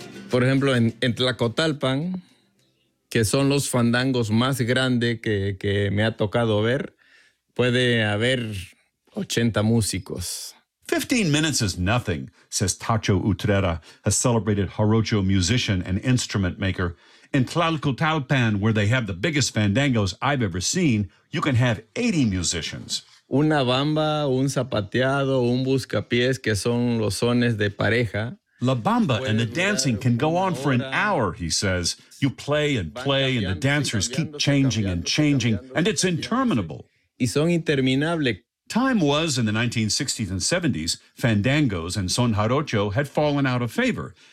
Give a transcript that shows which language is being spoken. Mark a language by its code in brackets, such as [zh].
[es] Por ejemplo, en Tlacotalpan, que son los fandangos más grande que me ha tocado ver, puede haber 80 músicos. [en] 15 minutes is nothing, says Tacho Utrera, a celebrated jarocho musician and instrument maker. In Tlalcutalpan, where they have the biggest fandangos I've ever seen, you can have 80 musicians. [es] Una bamba, un zapateado, un buscapiés, que son los sones de pareja. [en] La bamba and the dancing can go on for an hour, he says. You play and play, and the dancers keep changing and changing, and it's interminable. [es] Y son interminables. [en] Time was, in the 1960s and 70s, fandangos and son jarocho had fallen out of favor.